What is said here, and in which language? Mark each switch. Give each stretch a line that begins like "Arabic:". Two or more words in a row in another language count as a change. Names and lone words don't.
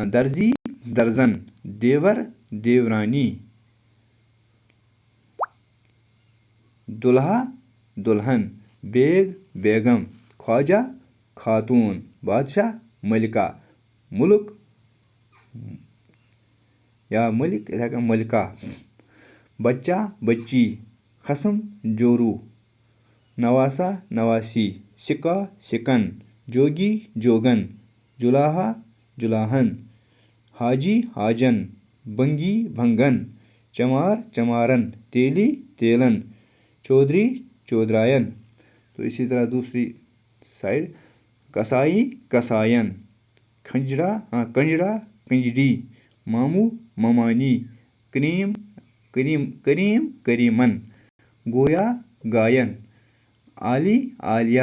Urdu: درزی, درزن. دیور, دیورانی. دلہا, دلہن. بیگ, بیگم. خواجہ, خاتون. بادشاہ, ملکہ. ملک یا ملک,
Kashmiri: یِتھَے کٔنۍ ملکہ.
Urdu: بچہ, بچی. خصم, جورو. نواسا, نواسی. سکہ, سکن. جوگی, جوگن. جُلاہا, جُلاہن. حاجی, حاجن. بنگی بھنگن، چمار چمارن، تیلی تیلن، چودھری چودرائن. تو اسی طرح دوسری سائڈ کسائی کسائن، کنجڑا کنجڑا کنجڑی، ماموں ممانی، کریم کریم کریمن، گویا گائن، عالی عالیہ،